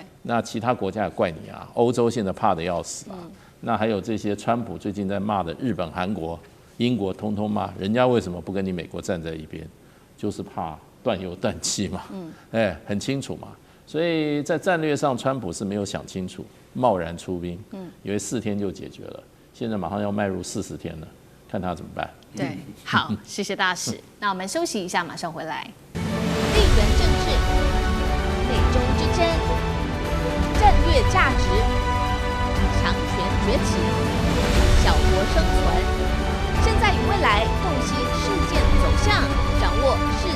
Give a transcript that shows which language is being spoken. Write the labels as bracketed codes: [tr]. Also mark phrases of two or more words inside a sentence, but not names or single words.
[zh] 那其他國家也怪你啊，歐洲現在怕得要死啊。那還有這些川普最近在罵的日本、韓國， 英國通通罵，人家為什麼不跟你美國站在一邊？就是怕斷油斷氣嘛，很清楚嘛。所以在戰略上，川普是沒有想清楚，貿然出兵，以為4天就解決了，現在馬上要邁入40天了，看他怎麼辦。對，好，謝謝大使。那我們休息一下，馬上回來。地缘政治、美中之爭、戰略價值、強權崛起、小國生存，現在與未來洞悉事件走向，掌握